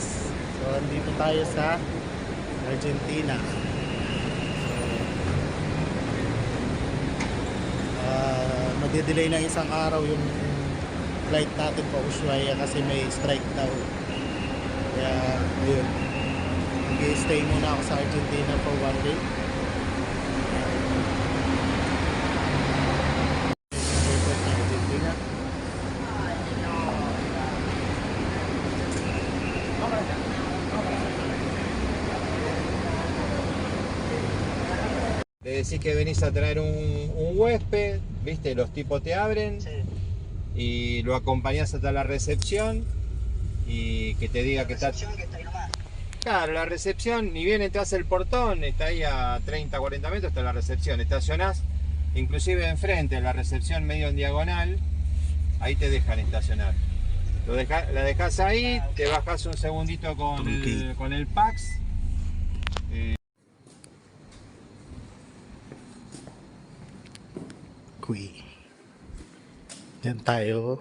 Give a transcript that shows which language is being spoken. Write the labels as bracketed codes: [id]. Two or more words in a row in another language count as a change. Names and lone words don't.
[tl] So, andito tayo sa Argentina. Magde-delay ng isang araw yung flight natin pa Ushuaia kasi may strike daw. Kaya, ayun. Mag-stay muna ako sa Argentina [en] for 1 day. [tl] Airport ng Argentina. [es] Le decís que venís a traer un huésped, ¿viste? Los tipos te abren y lo acompañás hasta la recepción y que te diga que está... Que está ahí nomás. Claro, la recepción, ni bien entras el portón, está ahí a 30, 40 metros, está la recepción. Estacionás, inclusive enfrente, en la recepción medio en diagonal, ahí te dejan estacionar. La dejás ahí, te bajás un segundito con el Pax. Kui. [tl] Yan tayo.